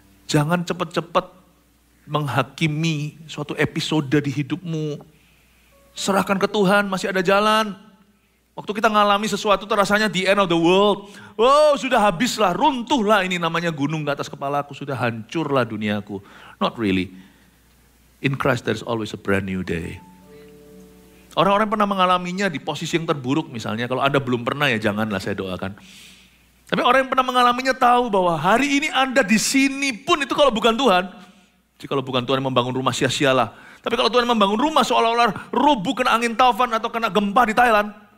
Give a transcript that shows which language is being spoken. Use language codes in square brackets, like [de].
[id] Jangan cepat-cepat menghakimi suatu episode di hidupmu. Serahkan ke Tuhan, masih ada jalan. Waktu kita ngalami sesuatu terasanya [en] the end of the world. [id] Oh sudah habislah, runtuhlah ini namanya gunung di atas kepalaku. Sudah hancurlah duniaku. [en] Not really. In Christ there is always a brand new day. [id] Orang-orang pernah mengalaminya di posisi yang terburuk misalnya. Kalau Anda belum pernah ya janganlah saya doakan. Tapi orang yang pernah mengalaminya tahu bahwa hari ini Anda di sini pun itu kalau bukan Tuhan. Jikalau bukan Tuhan yang membangun rumah sia-sialah. Tapi kalau Tuhan membangun rumah seolah-olah rubuh kena angin taufan atau kena gempa di Thailand.